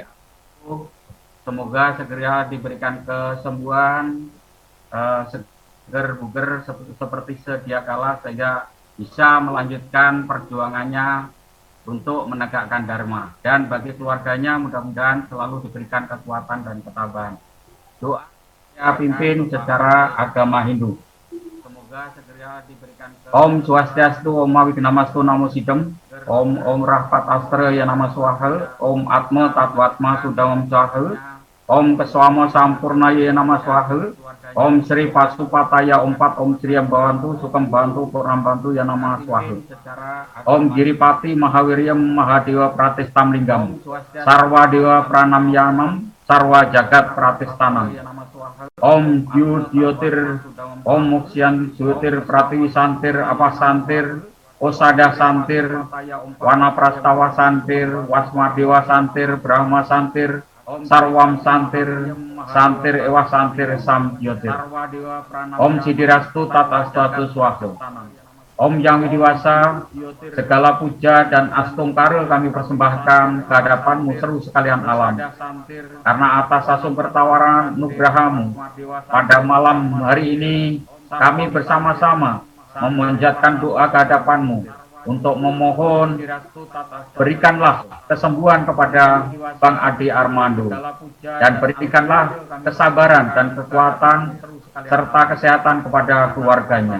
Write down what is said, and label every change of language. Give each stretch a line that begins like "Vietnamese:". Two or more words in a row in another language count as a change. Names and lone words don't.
Indonesian: Semoga segera diberikan kesembuhan, seger buger seperti sedia kala, sehingga bisa melanjutkan perjuangannya untuk menegakkan dharma, dan bagi keluarganya mudah-mudahan selalu diberikan kekuatan dan ketabahan. Doa saya pimpin secara agama Hindu. Semoga segera diberikan
Sanskrit: Om Swastiastu, Om Wignamastu, Namo Sidhem. Om Rahpat Astra ya nama Swaha, Om Atma Tatwatma Sudamam Swaha, Om Keswama Sampurna ya nama Swaha, Om Sri Pasupataya Om Sri Ambawantu Sukam Bantu Purnam Bantu ya nama Swaha, Om Giripati Mahawiryam Mahadewa Pratistam Linggam, Sarwa Dewa Pranamyanam, Sarwa Jagat Pratistanam, Om Yudhyotir, Om Muksyan Jyotir Pratiwi Santir Apa Santir, Osada Santir, Wana Prastawa Santir, Wasmadewa Santir, Brahma Santir, Sarwam Santir, Santir Ewa Santir Sam Jyotir, Om Sidirastu Tatastu Swaha, Om Yang Widiwasa,
Indonesian: segala puja dan astungkara kami persembahkan ke hadapanmu seru sekalian alam, karena atas asum pertawaran nugrahamu pada malam hari ini kami bersama-sama memanjatkan doa ke hadapanmu untuk memohon berikanlah kesembuhan kepada Bang Ade Armando dan berikanlah kesabaran dan kekuatan serta kesehatan kepada keluarganya.